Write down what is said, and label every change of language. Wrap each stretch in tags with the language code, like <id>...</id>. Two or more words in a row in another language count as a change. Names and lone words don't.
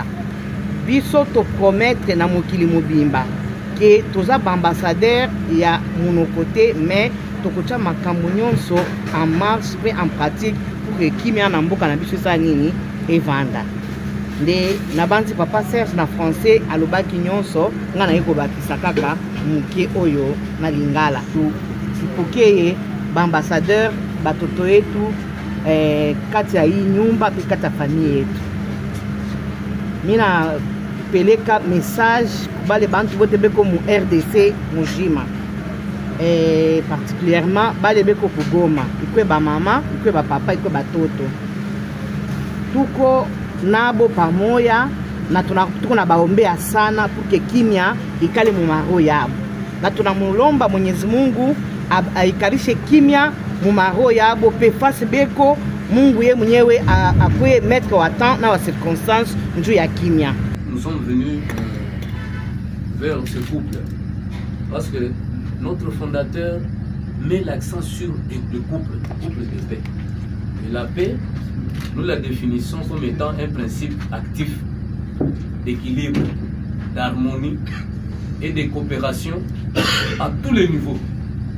<ln>Biso to promettre na mokili mobimba que toza ambassadeur ya monokote,</ln> <fr>mais tokocha</fr> <ln>makambo nyonso</ln> <fr>en marche</fr> <ln>pe</ln> <fr>en pratique pour que</fr> <ln>kimia na mboka na biso sa nini evanda. Nde na banzi papa Serge na français alobaki nyonso nga na yeko bakisa kaka muke oyo na lingala</ln> <sw>tupokeye ambassadeur batoto yetu kati ya hii nyumba</sw> <ln>pe</ln> <sw>kati ya famille yetu. Mina peleka message bale bantu bote beko mu RDC mujima particulièrement bale beko kugoma ikwe ba mama ikwe ba papa ikwe batoto tuko nabo pamoja na tuko na baombea sana puke kimia ikale mu maro yabo, na tunamulomba Mwenyezi Mungu aikalishe kimia mu maro yabo pe face beko Mungu ye mwenyewe akwe mettre wa temps na wa circonstance njuu ya kimia.</sw> <fr>Nous sommes venus vers ce couple parce que notre fondateur met l'accent sur le couple de paix. Et la paix, nous la définissons comme étant un principe actif d'équilibre, d'harmonie et de coopération à tous les niveaux.</fr>